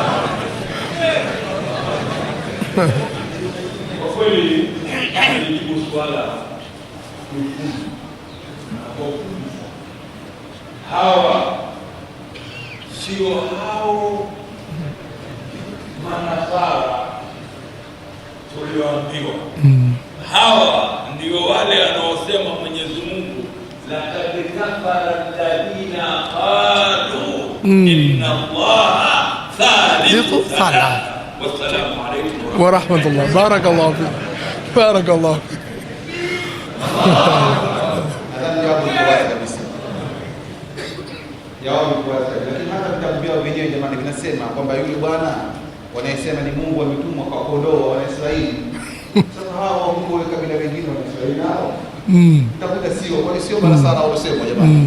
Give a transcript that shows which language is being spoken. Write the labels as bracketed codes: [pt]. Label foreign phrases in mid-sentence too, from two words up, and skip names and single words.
[sw] Kwa kweli nilijibu swala hawa sio hao manasara tulioambiwa. Hawa ndio wale wanaosema Mwenyezi Mungu [ar] لقد كفر الذين قالوا إن الله ثالث ثلاثة. والسلام عليكم ورحمة الله. بارك الله فيك. بارك الله فيك. [sw] Lakini hata vitabu vyao wenyewe jamani vinasema kwamba yule bwana wanayesema ni Mungu ametumwa kwa kondoo wa Israeli. Sasa hao Mungu wa kabila wengine wa Israeli nao takuta sio, kwani sio manasara walisema jamani?